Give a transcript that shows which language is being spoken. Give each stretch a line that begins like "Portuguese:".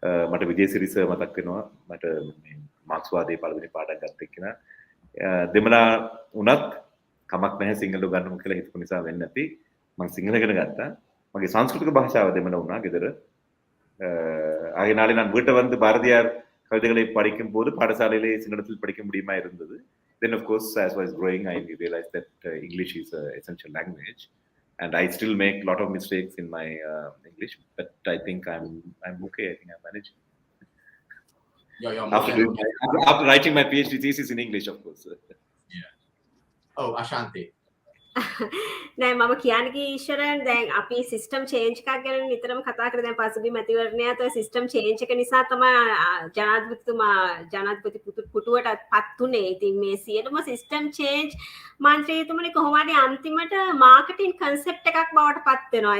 Sinhala: මට විජේසිරි සර් මතක් වෙනවා මට මේ මාක්ස්වාදයේ පළවෙනි පාඩම් ගත්ත එක්කෙනා දෙමළා උනත් කමක් නැහැ සිංහල උගන්වමු කියලා හිතපු නිසා වෙන්නේ නැති මම සිංහල ඉගෙන ගත්තා මගේ සංස්කෘතික භාෂාව දෙමළ වුණා ගෙදර
Tamil: ஆகையினாலே நான் வீட்டை வந்து பாரதியார் கவிதைகளை படிக்கும் போது பாடசாலையிலே சிங்களத்தில் படிக்க முடியுமா இருந்தது.
English: Then of course as I was growing I realized that English is an essential language and I still make a lot of mistakes in my English but I think I'm okay. I think I managed. After writing my PhD thesis in English, of course. Yeah. Oh, Ashanti.
Sinhala: නෑ මම කියන්නේ ඊශ්වරයන් දැන් අපි system change එකක් ගැන නිතරම කතා කරලා දැන් පසුගිය මැතිවරණයත් ඔය සිස්ටම් චේන්ජ් එක නිසා තමයි ජනාධිපති පුටුවට පත් උනේ. ඉතින් මේ සියලුම සිස්ටම් චේන්ජ් මන්ත්‍රීතුමනි කොහොම හරි අන්තිමට මාකටිං කන්සෙප්ට් එකක් බවට පත් වෙනවා.